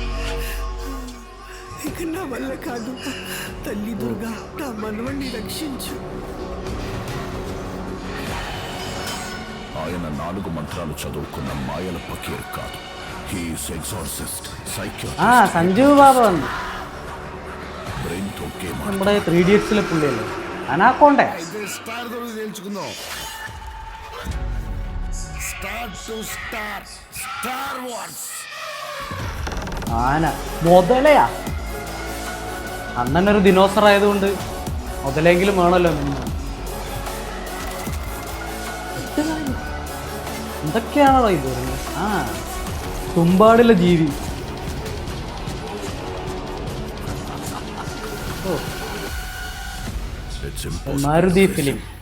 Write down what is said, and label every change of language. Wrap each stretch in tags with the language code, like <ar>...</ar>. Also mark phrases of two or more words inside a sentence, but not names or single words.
<te>ఇక నా వల్ల కాదు. తల్లి దుర్గా నా మనవణ్ణి రక్షించు. ఆయన 4 మంత్రాలు చదువుకున్న మాయల పకీర్ కాదు.</te> <en>he's exorcist, psychiatrist.</en> <ml>സഞ്ജീവ് ബാബ വന്നു.</ml> <te>బ్రెయిన్ తో గేమ్</te> <ml>നമ്മുടെ 3 Idiotsലെ പുള്ളിയല്ലേ? അനാക്കോണ്ടേ?</ml> <te>స్టార్ దొరికి తెలుసుకుందాం.</te> <en>star to star, Star Wars.</en> <ml>ആന മുതലയാ. അണ്ണനൊരു ദിനോസർ ആയതുകൊണ്ട് മുതലെങ്കിലും വേണമല്ലോ. എന്തൊക്കെയാണോ ഇത്? തുമ്പാടിലെ ജീവി. മാരുതി ഫിലിം</ml>